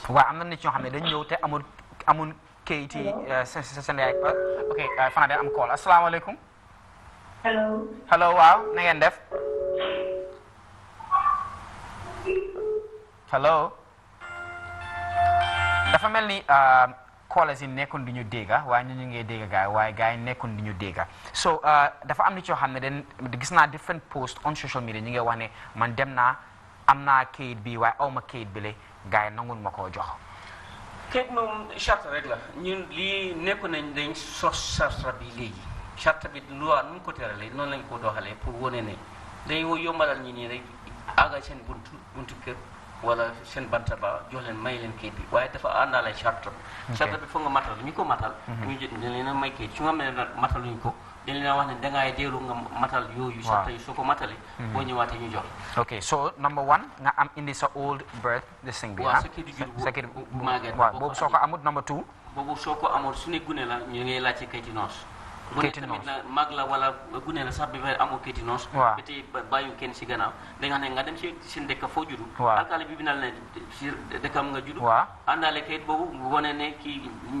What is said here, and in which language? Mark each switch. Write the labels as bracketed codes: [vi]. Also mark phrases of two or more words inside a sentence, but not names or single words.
[wo] waaw am na nit ñoo xam ne dañ ñëw te amul kayiti seen yaay ok fana de am call asalaamaaleykum hello waaw na ngeen def hello dafa mel ni callers yi nekkoon di ñu dégga waaye ñu ngi dégga gaay waaye gaay yi nekkoon di ñu dégga so dafa am nit yoo xam ne den gis naa [en] different post on social media [wo] ñu ngi wax ne man dem naa am naa kayit bi waaye awma kayit bi le gaay yi nangul ma koo jox kayit moom charte rek la ñun lii nekku nañ dañ sos charte bi léegi charte bi loi nu mu ko teralee noonu lañ ko doxalee pour wane ne day yombalal ñi nii rek àggal seen buntu kër wala seen banta ba jox leen may leen kayit bi waaye dafa àndaale charte bi foog nga matal ñu ko matal ñu dañ leen a may kayit su nga xam ne nag mataluñ ko dañ leen a wax ne dangaay deelu nga matal yooyu charte yi soo ko matalee boo ñëwaatee ñu jox [en] ok so number one [wo] nga am indi sa [en] old birth this thing bi [wo] waaw sa kayit jur bu màgget waaw boobu soo ko amut [en] number two [wo] boobu soo ko amul su ne gune la ñu ngay laajte kayiti noos bu ne tamit na mag la wala gune la sax bi fa amul kayiti noos ba tey bàyyu kenn si gannaaw da nga ne nga dem si seen dëkk foo juddu alkaali bi bindal ne si dëkkam nga juddu àndaale kayit boobu wane ne kii